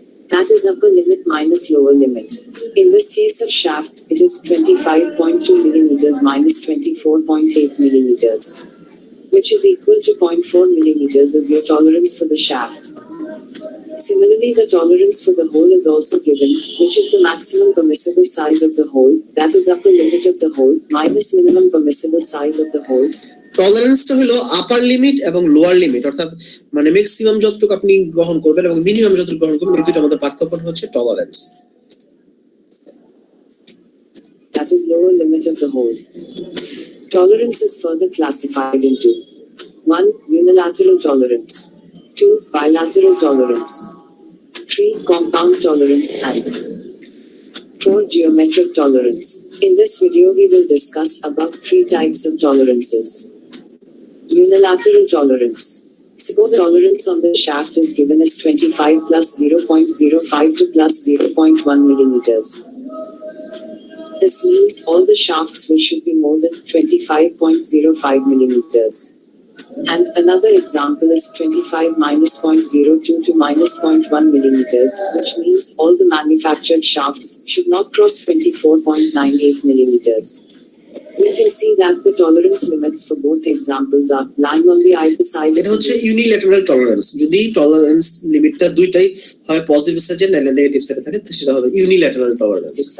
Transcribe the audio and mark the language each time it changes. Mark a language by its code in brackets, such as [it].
[en] That is upper limit minus lower limit. In this case of shaft, it is 25.2 millimeters minus 24.8 millimeters, which is equal to 0.4 millimeters is your tolerance for the shaft. Similarly, the tolerance for the hole is also given, which is the maximum permissible size of the hole, that is upper limit of the hole, minus minimum permissible size of the hole. [bn] টলারেন্সটা হলো আপার limit এবং lower limit, অর্থাৎ মানে maximum যতটুকু আপনি গ্রহণ করবেন এবং minimum যতটুকু গ্রহণ করবেন, এই দুটোর মধ্যে পার্থক্য হচ্ছে tolerance. [en] That is lower limit of the hole. Tolerance is further classified into 1. Unilateral tolerance, 2. Bilateral tolerance, 3. Compound tolerance, and 4. Geometric tolerance. In this video we will discuss above 3 types of tolerances. Unilateral tolerance. Suppose tolerance on the shaft is given as 25 plus 0.05 to plus 0.1 millimeters. This means all the shafts should be more than 25.05 millimeters. And another example is 25 minus 0.02 to minus 0.1 millimeters, which means all the manufactured shafts should not cross 24.98 millimeters. We can see that the tolerance limits for both examples are lying on the either side. [bn] এটা হচ্ছে unilateral tolerance. যদি tolerance লিমিটটা দুইটাই হয় positive সাইডে না negative সাইডে থাকে, সেটা হবে ইউনিল্যাটারাল টলারেন্স।